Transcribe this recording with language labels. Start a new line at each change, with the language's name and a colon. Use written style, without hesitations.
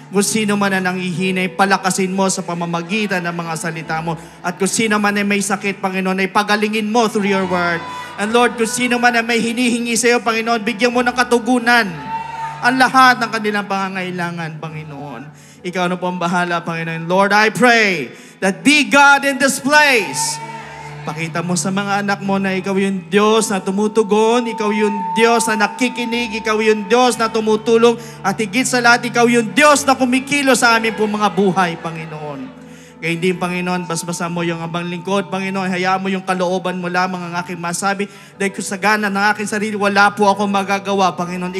Filipino: Kung sino man na nanghihinay, palakasin mo sa pamamagitan ng mga salita mo. At kung sino man ay may sakit, Panginoon, ay pagalingin mo
English: through your word. And Lord,
Filipino: kung sino man ay may hinihingi sa iyo, Panginoon, bigyan mo ng katugunan ang lahat ng kanilang pangangailangan, Panginoon. Ikaw na po ang bahala, Panginoon.
English: Lord, I pray that be God in this place.
Filipino: Pakita mo sa mga anak mo na ikaw yung Diyos na tumutugon, ikaw yung Diyos na nakikinig, ikaw yung Diyos na tumutulong, at higit sa lahat, ikaw yung Diyos na kumikilo sa amin po mga buhay, Panginoon. Kaya hindi, Panginoon, basbasa mo yung abang lingkod, Panginoon, hayaan mo yung kalooban mo lamang ang aking masabi, dahil kung sa gana ng aking sarili, wala po ako magagawa, Panginoon.